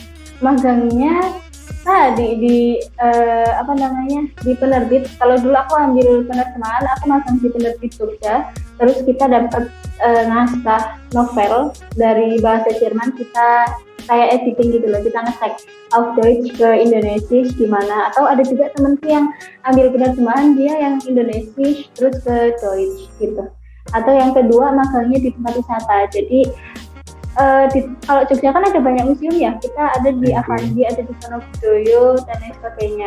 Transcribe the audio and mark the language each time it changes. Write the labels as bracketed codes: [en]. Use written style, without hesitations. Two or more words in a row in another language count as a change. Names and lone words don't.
[id] Magangnya di penerbit. Kalau dulu aku ambil penerjemahan, aku magang di penerbit Jogja. Terus kita dapat naskah novel dari bahasa Jerman, kita kayak editing gitu loh, kita nge-tag [de] auf Deutsch [id] ke Indonesisch gimana. Atau ada juga temenku yang ambil penerjemahan, dia yang Indonesisch terus ke Deutsch gitu. Atau yang kedua magangnya di tempat wisata. Jadi kalau Jogja kan ada banyak museum ya, kita ada di Avandi, ada di Sono Budoyo dan lain sebagainya.